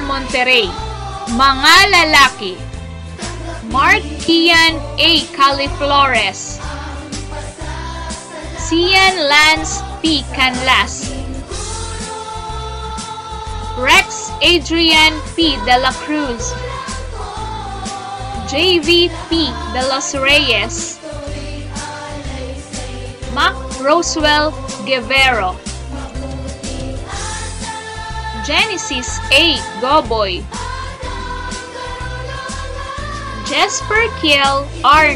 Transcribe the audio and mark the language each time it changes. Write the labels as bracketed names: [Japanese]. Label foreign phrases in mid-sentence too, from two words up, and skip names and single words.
[Filipino] Monterrey. Mga lalaki: Mark Kian A. Califlores, Cian Lance P. Canlas, Rex Adrian P. De La Cruz, JV P. De Los Reyes, Mac Roswell Guevero, Genesis A. Goboy, Jesper Kiel R.